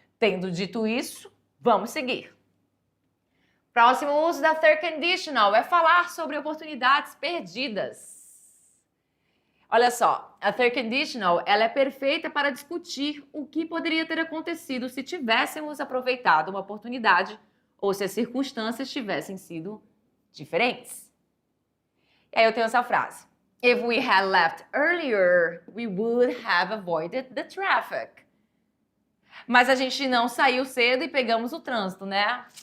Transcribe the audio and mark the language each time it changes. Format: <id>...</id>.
<pt>Tendo dito isso, vamos seguir. Próximo uso da third conditional é falar sobre oportunidades perdidas. Olha só, a third conditional, ela é perfeita para discutir o que poderia ter acontecido se tivéssemos aproveitado uma oportunidade ou se as circunstâncias tivessem sido diferentes. E aí eu tenho essa frase.</pt> <en>If we had left earlier, we would have avoided the traffic.</en> <pt>Mas a gente não saiu cedo e pegamos o trânsito, né?</pt>